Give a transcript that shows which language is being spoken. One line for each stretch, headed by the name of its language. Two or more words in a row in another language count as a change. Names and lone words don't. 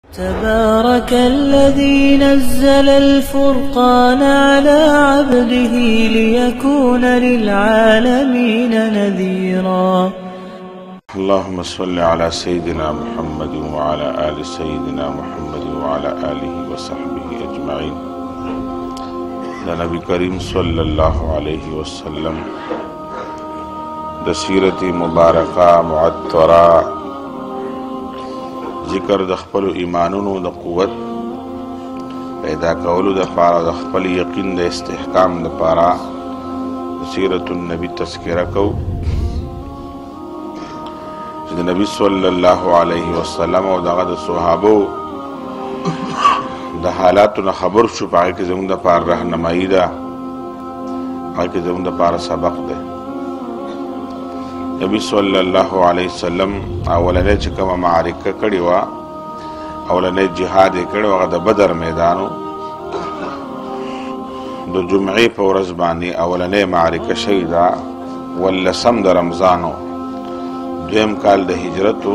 Arabic: تبارك الذي نزل الفرقان على عبده ليكون للعالمين نذيرا. اللهم صل على سيدنا محمد وعلى آل سيدنا محمد وعلى آله وصحبه أجمعين.
Pashto: نبی کریم صلی اللہ علیہ وسلم دسیرت مبارکہ معطرہ ذکر د خپل ایمانونو د قوت پیدا کولو د پاره د خپل یقین د استحکام د پاره سیرت النبی تذکرہ کو چې د نبی صلی الله علیه وسلم او دغه د صحابه د حالاتو خبر شو پاره کې زموږ د پاره راهنمایي ده هغه کې زموږ د پاره سبق ده. نبی صلی الله علیه وسلم اولنې چې کومه معرکه کړې وه اولنې جهاد یې کړی و هغه د بدر میدانو د جمعې په ورځ باندې اولنې معرکه شوې ده 18 د رمضانو دویم کال د هجرتو.